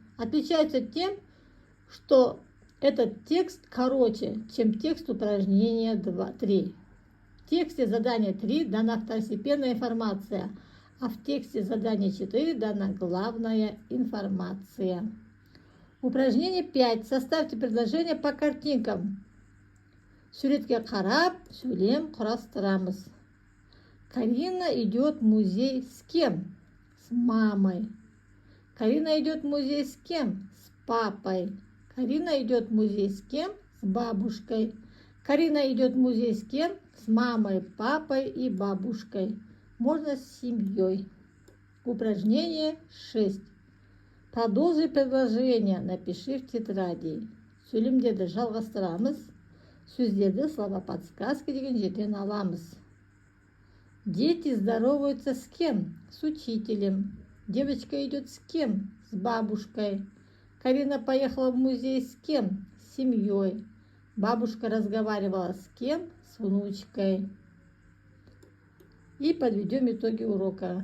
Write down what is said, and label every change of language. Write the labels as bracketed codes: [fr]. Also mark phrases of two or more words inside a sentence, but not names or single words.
[ru] Отличается тем, что этот текст короче, чем текст упражнения 3. В тексте задания 3 дана второстепенная информация, а в тексте задания 4 дана главная информация. Упражнение 5. Составьте предложение по картинкам. [kk] Суретке қарап, сөйлем құрастырамыз. [ru] Карина идет в музей с кем? С мамой. Карина идет в музей с кем? С папой. Карина идет в музей с кем? С бабушкой. Карина идет в музей с кем? С мамой, папой и бабушкой. Можно с семьей. Упражнение 6. Продолжи предложение. Напиши в тетради. Сөйлемдерді жалғастырамыз. Сөздерді слова подсказки деген жерден аламыз. Дети здороваются с кем? С учителем. Девочка идет с кем? С бабушкой. Карина поехала в музей с кем? С семьей. Бабушка разговаривала с кем? С внучкой. И подведем итоги урока.